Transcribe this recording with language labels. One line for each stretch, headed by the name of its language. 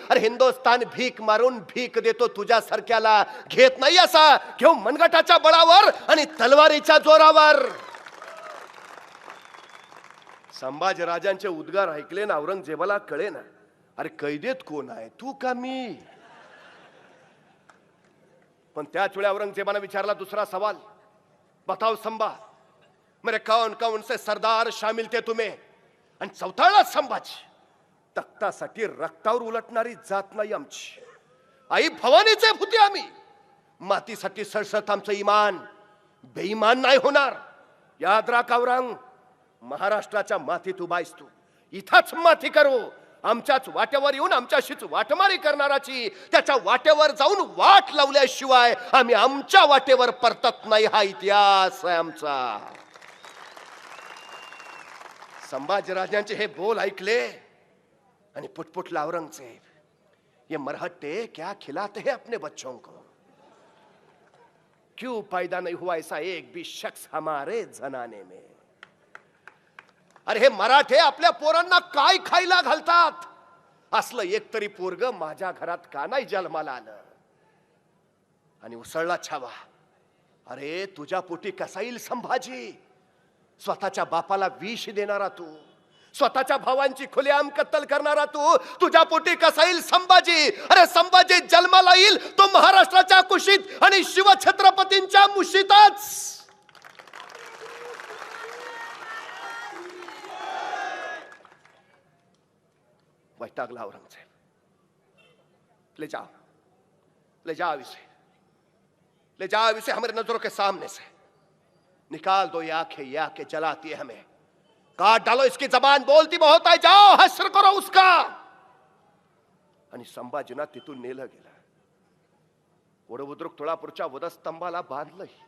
Marathi: अरे हिंदुस्तान भीक मारून भीक देतो तुझ्यासारख्याला, घेत नाही असा, घेऊ मनगटाच्या बळावर आणि तलवारीच्या जोरावर. संभाजी राजांचे उद्गार ऐकले ना औरंगजेबाला कळे ना, अरे कैदेत कोण आहे, तू का मी. पण त्याच वेळी औरंगजेबाने विचारला दुसरा सवाल,
Hindi: बताओ संभा, मेरे कौन कौन से सरदार शामिल थे तुम्ही?
Marathi: आणि चौथाला संभाजी. तख्तासाठी रक्तावर उलटणारी जात नाही आमची. आई भवानीचे भूती आम्ही. मातीसाठी सळसळत आमचं इमान. बेईमान नाही होणार. याद राख औरंग, महाराष्ट्राच्या मातीत उभा आहेस तू. इथंच माती करू. आमच्याच वाट्यावर येऊन आमच्याशीच वाटमारी करणाराची त्याच्या वाट्यावर जाऊन वाट लावल्याशिवाय आम्ही आमच्या वाटेवर परतत नाही. हा इतिहास आहे आमचा. संभाजीराजांचे हे बोल ऐकले आणि पुटपुटला औरंगजेब.
Hindi: ये मरहट्टे क्या खिलाते हैं अपने बच्चों को? क्यों पैदा नहीं हुआ ऐसा एक भी शख्स हमारे जनाने में?
Marathi: अरे हे मराठे आपल्या पोरांना काय खायला घालतात? असलं एक तरी पोरग माझ्या घरात का नाही जन्माला आलं? आणि उसळला छावा. अरे तुझ्या पोटी कसा येईल संभाजी? स्वतःच्या बापाला विष देणारा तू, स्वतःच्या भावांची खुलेआम कत्तल करणारा तू, तुझ्या पोटी कसा येईल संभाजी? अरे संभाजी जन्माला येईल तो महाराष्ट्राच्या कुशीत आणि शिवछत्रपतींच्या मुशीतच. वैतागला औरंगजेब.
Hindi: ले जाओ इसे, ले जाओ इसे हमारे नजरों के सामने से. निकाल दो ये आंखें जलाती है हमें. काट डालो इसकी जबान बोलती बहुत है. जाओ हश्र करो उसका.
Marathi: आणि संभाजीना तिथून नेलं गेलं. वडबुद्रुक तुळापूरच्या वधस्तंभाला बांधलं.